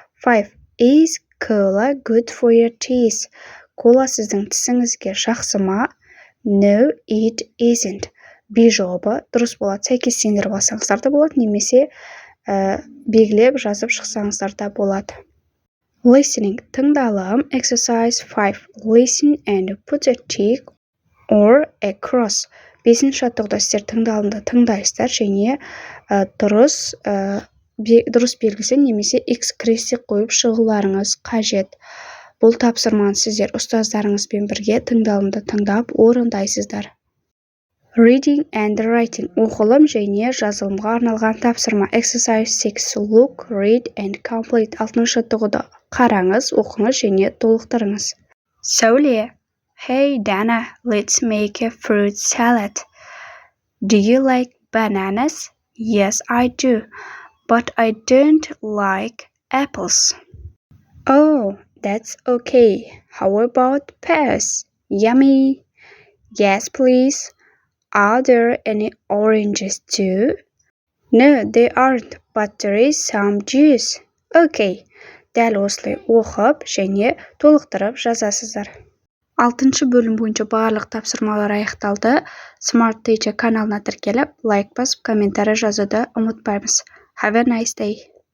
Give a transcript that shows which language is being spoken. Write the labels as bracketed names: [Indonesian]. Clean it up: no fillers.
[English] 5. Is cola good for your teeth? [Kazakh] Кола сіздің тісіңізге жақсы ма? [English] No, it isn't. [Kazakh] B жауабы дұрыс болады. Сәйкестендіріп алсаңыздар да болады, немесе белгілеп жазып шықсаңыздар да болады. [English] Listening. Тыңдалым. Exercise 5. Listen and put a tick or a cross. [Kazakh] 5-ші тоғыда сіздер тыңдалымды тыңдайсыздар және дұрыс белгісі немесе X крестик қойып шығуларыңыз қажет. Бұл тапсырманы сіздер ұстаздарыңызбен бірге тыңдалымды тыңдап орындайсыздар. [English] Reading and writing. [Kazakh] Оқылым және жазылымға арналған тапсырма. [English] Exercise 6. Look, read and complete. [Kazakh] 6-шы тоғыда қараңыз, оқыңыз және толықтырыңыз. Сәуле. [English] Hey Dana, let's make a fruit salad. Do you like bananas? Yes, I do, but I don't like apples. Oh, that's okay. How about pears? Yummy. Yes, please. Are there any oranges too? No, there aren't, but there is some juice. Okay. [Kazakh] Дәл осылай оқып және толықтырып жазасыздар. 6-шы бөлім бойынша барлық тапсырмалар аяқталды. Smart Teacher каналына тіркеліп, лайк басып, комментарий жазуды ұмытпаймыз. [English] Have a nice day.